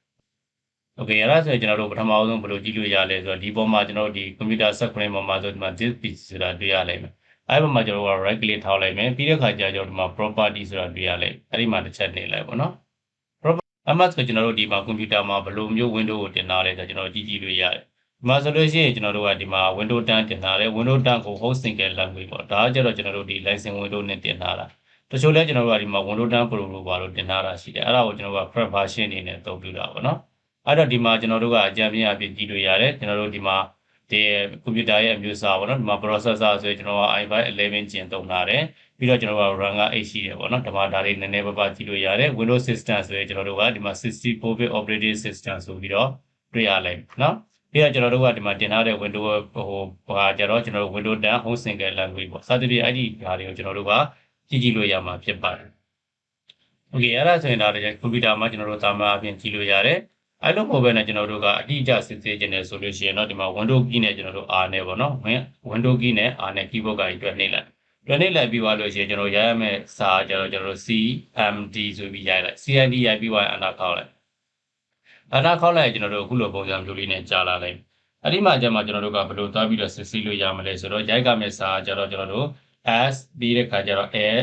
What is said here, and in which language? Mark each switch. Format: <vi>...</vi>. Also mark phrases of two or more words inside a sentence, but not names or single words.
<my>Okay အဲ့ဒါဆိုရင်ကျွန်တော်တို့ပထမဆုံးဘယ်လိုကြည့်လို့ရလဲဆိုတော့ဒီပေါ်မှာကျွန်တော်တို့ဒီ</my> <en>computer screen</en> <my>ပေါ်မှာဆိုဒီမှာ</my> <en>disk PC</en> <my>ဆိုတာတွေ့ရလိမ့်မယ်အဲ့ပေါ်မှာကျွန်တော်တို့က</my> <en>right click</en> <my>ထောက်လိုက်မယ်ပြီးတဲ့အခါကျကျွန်တော်ဒီမှာ property ဆိုတာတွေ့ရလိမ့်အဲ့ဒီမှာတစ်ချက်နေလိုက်ပေါ့နော် အမှဆိုကျွန် တော်တို့ဒီမှာ computer မှာဘယ်လိုမျိုး window ကိုတင်ထားလဲဆိုတော့ကျွန်တော်ကြည့်လို့ရတယ်ဒီမှာဆိုလို့ရှိရင်ကျွန်တော်တို့ကဒီမှာ Windows 10တင်ထားတယ် Windows 10ကို</my> <en>host single language</en> <my>ပေါ့ဒါကကျတော့ကျွန်တော်တို့ဒီ</my> <en>license window</en> <my>နဲ့တင်ထားတာတချို့လဲကျွန်တော်တို့ကဒီမှာ Windows 10 Pro လို့ပါလို့တင်ထားတာရှိတယ်အဲ့ဒါကိုကျွန်တော်တို့က</my> <en>prep version</en> <my>အနေနဲ့သုံးပြတာပေါ့နော်အဲ့တော့ဒီ မှာကျွန်တော်တို့ကအကြံပြအဖြစ်ကြည့်လို့ရတယ်ကျွန်တော်တို့ဒီမှာဒီ computer ရဲ့အမျိုးအစားပေါ့နော်ဒီမှာ processor ဆိုရင်ကျွန်တော်က i5 11 Gen သုံးထားတယ်ပြီးတော့ကျွန်တော်က RAM က8ရှိတယ်ပေါ့နော်ဒီမှာဒါလေးနည်းနည်းပါးပါးကြည့်လို့ရတယ်</my> <en>Windows System</en> <my>ဆိုရင်ကျွန်တော်တို့ကဒီမှာ</my> <en>64-bit operating system</en> <my>ဆိုပြီးတော့တွေ့ရလိမ့်မယ်နော်ပြီးတော့ကျွန်တော်တို့ကဒီမှာတင်ထားတဲ့ Windows ဟာကျတော့ကျွန်တော်တို့ Windows 10 Home Single Language ပေါ့စသဖြင့်အဲ့ဒီဓာတ်တွေကိုကျွန်တော်တို့ကကြည့်လို့ရမှာဖြစ်ပါတယ် Okay အဲ့ဒါဆိုရင်ဒါလည်း computer မှာကျွန်တော်တို့သာမန်အပြင်ကြည့်လို့ရတယ်အဲ့လိုမဟုတ်ဘဲနဲ့ကျွန်တော်တို့ကအတိအကျစစ်ဆေးခြင်းနဲ့ဆိုလို့ရှိရင်တော့ဒီမှာ</my> <en>Windows key</en> <my>နဲ့ကျွန်တော်တို့ R နဲ့ပေါ့နော်</my> <en>Windows key</en> <my>နဲ့ R နဲ့ keyboard ကကြီးတွက်နှိပ်လိုက်တွက်နှိပ်လိုက်ပြီးသွားလို့ရှိရင်ကျွန်တော်ရရမယ့်စာကျတော့ကျွန်တော်တို့ CMD ဆိုပြီးရိုက်လိုက် CMD ရိုက်ပြီးသွားရင်အနာခေါက်လိုက်အနာခေါက်လိုက်ကျွန်တော်တို့အခုလိုပုံစံမျိုးလေးနဲ့ကြာလာလိုက်အဲ့ဒီမှာကျမှကျွန်တော်တို့ကဘယ်လိုသွားပြီးတော့စစ်ဆေးလို့ရမလဲဆိုတော့ရိုက်ကမယ့်စာကျတော့ကျွန်တော်တို့ S ပြီးတဲ့ခါကျတော့</my>